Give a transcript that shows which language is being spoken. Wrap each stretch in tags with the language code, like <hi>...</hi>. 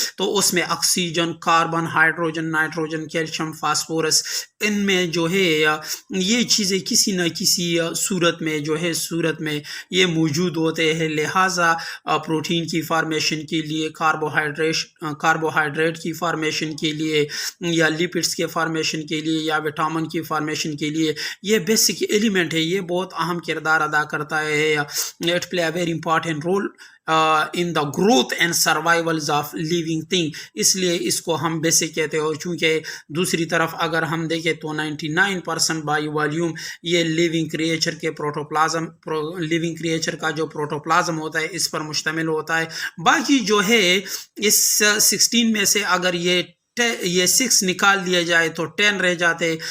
<ur>تو اس میں oxygen, carbon, hydrogen, nitrogen, calcium, phosphorus, ان میں جو ہے یہ چیزیں کسی نہ کسی صورت میں یہ موجود ہوتے ہیں. لہٰذا پروٹین کی فارمیشن کے لیے، کاربوہائیڈریٹ کی فارمیشن کے لیے، یا لیپڈس کے فارمیشن کے لیے، یا وٹامن کی فارمیشن کے لیے یہ بیسک ایلیمنٹ ہے. یہ بہت اہم کردار ادا کرتا ہے.</ur> <en>It play a very important role in the growth and survivals of living thing.</en> <ur>اس لیے اس کو ہم بیسک کہتے ہیں. چونکہ دوسری طرف اگر ہم دیکھیں تو 99% بائی والیوم یہ لیونگ کریچر کے لیونگ کریچر کا جو پروٹوپلازم ہوتا ہے اس پر مشتمل ہوتا ہے. باقی جو ہے اس 16 میں سے اگر یہ 6 نکال دیا جائے تو 10 رہ جاتے.</ur>